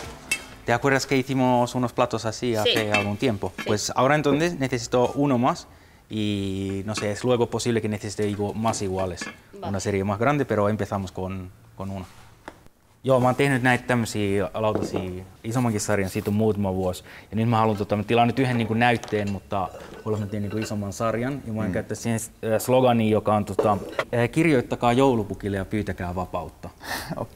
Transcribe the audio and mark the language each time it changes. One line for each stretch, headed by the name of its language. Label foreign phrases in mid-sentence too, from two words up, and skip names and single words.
Spanish: ¿Te acuerdas que hicimos unos platos así hace algún tiempo? Sí. Pues ahora entonces necesito uno más y no sé, es luego posible que necesite más iguales. Vale. Una serie más grande, pero empezamos con uno.
Finnish: Joo, mä oon tehnyt näitä tämmöisiä lautasia isommankin sarjan, siitä on muutama vuosi. Ja nyt mä haluan, mä tilaan nyt yhden niin kuin näytteen, mutta haluan, mä teen niin kuin isomman sarjan. Ja mä oon käyttää siihen slogania, joka on kirjoittakaa joulupukille ja pyytäkää vapautta. Okei.